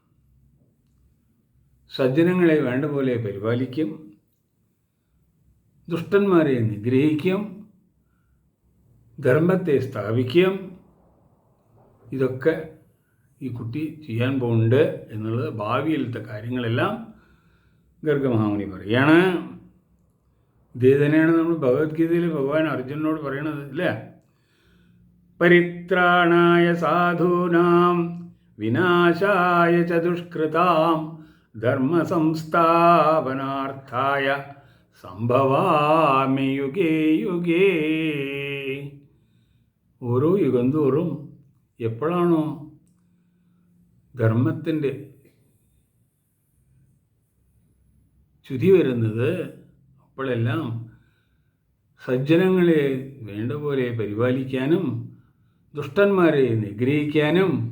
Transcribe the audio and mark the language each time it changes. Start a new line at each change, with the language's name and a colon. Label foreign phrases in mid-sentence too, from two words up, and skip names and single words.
Malayalam: സജ്ജനങ്ങളെ വേണ്ട പോലെ പരിപാലിക്കും, ദുഷ്ടന്മാരെ നിഗ്രഹിക്കും, ധർമ്മത്തെ സ്ഥാപിക്കും. ഇതൊക്കെ ഈ കുട്ടി ചെയ്യാൻ പോകുന്നുണ്ട് എന്നുള്ളത് ഭാവിയിലത്തെ കാര്യങ്ങളെല്ലാം ഗർഗമഹാമുനി പറയാണ്. ഇതേ തന്നെയാണ് നമ്മൾ ഭഗവത്ഗീതയിൽ ഭഗവാൻ അർജുനനോട് പറയണത്, അല്ലേ?
Sanskrit: പരിത്രാണായ സാധൂനാം വിനാശായ ച ദുഷ്കൃതാം ധർമ്മ സംസ്ഥാപനാർത്ഥായ സംഭവാമി യുഗേ യുഗേ.
Malayalam: ഓരോ യുഗം തോറും എപ്പോഴാണോ ധർമ്മത്തിൻ്റെ ചുതി വരുന്നത്, അപ്പോഴെല്ലാം സജ്ജനങ്ങളെ വേണ്ട പോലെ പരിപാലിക്കാനും ദുഷ്ടന്മാരെ നിഗ്രഹിക്കാനും